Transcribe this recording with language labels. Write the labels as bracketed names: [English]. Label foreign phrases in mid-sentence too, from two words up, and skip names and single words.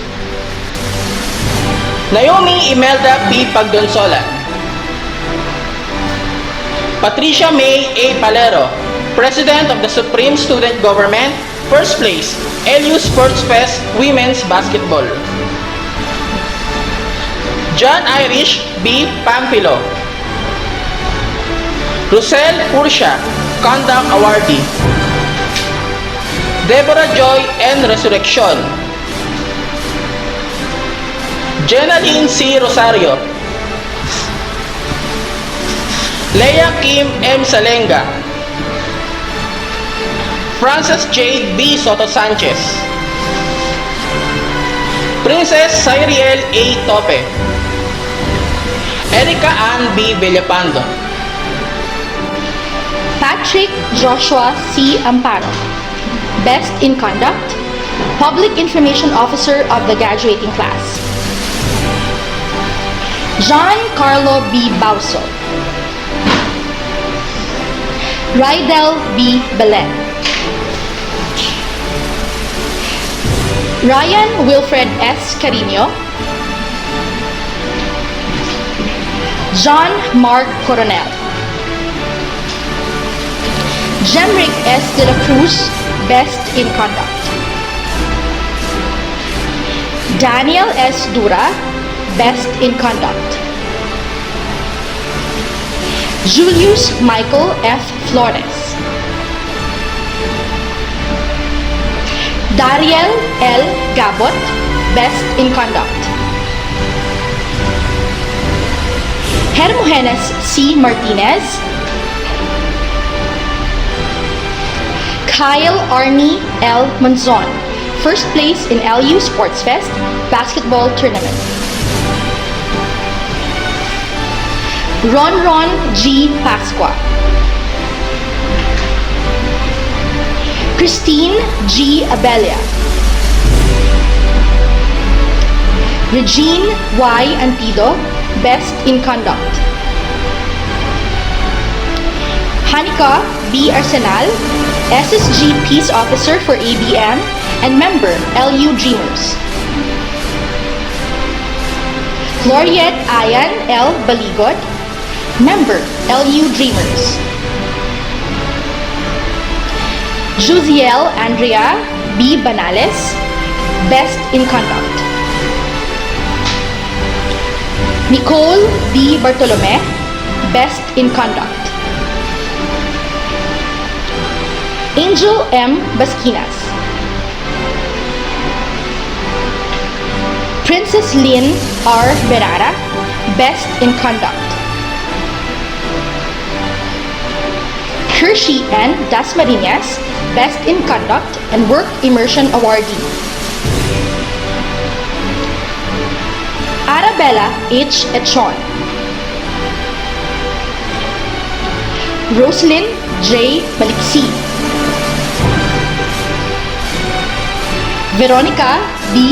[English] Naomi Imelda P. Pagdonsola. Patricia May A. Palero, President of the Supreme Student Government, First Place, LU Sports Fest Women's Basketball. John Irish B. Pampilo. Rosel Pursha, Conduct Awardee. Deborah Joy N. Resurrection. Jenaline C. Rosario. Leia Kim M. Salenga. Frances Jade B. Soto Sanchez. Princess Cyriel A. Tope. Erica Ann B. Villapando. Patrick Joshua C. Amparo, Best in Conduct, Public Information Officer of the graduating class. John Carlo B. Bauso. Rydel B. Belen. Ryan Wilfred S. Carino. John Mark Coronel. Jemrick S. De la Cruz, Best in Conduct. Daniel S. Dura, Best in Conduct. Julius Michael F. Flores, Dariel L. Gabot, Best in Conduct. Hermogenes C. Martinez, Kyle Arnie L. Monzon, first place in LU Sports Fest Basketball Tournament. Ron G. Pasqua, Christine G. Abelia, Regine Y. Antido, Best in Conduct. Hanika B. Arsenal, SSG Peace Officer for ABM and member LU Dreamers. Gloriette Ayan L. Baligot, member LU Dreamers. Juziel Andrea B. Banales, Best in Conduct. Nicole D. Bartolome, Best in Conduct. Angel M. Basquinas, Princess Lynn R. Berara, Best in Conduct. Hershey N. Dasmariñas, Best in Conduct and Work Immersion Awardee. Arabella H. Echon, Roslyn J. Maliksi, Veronica D.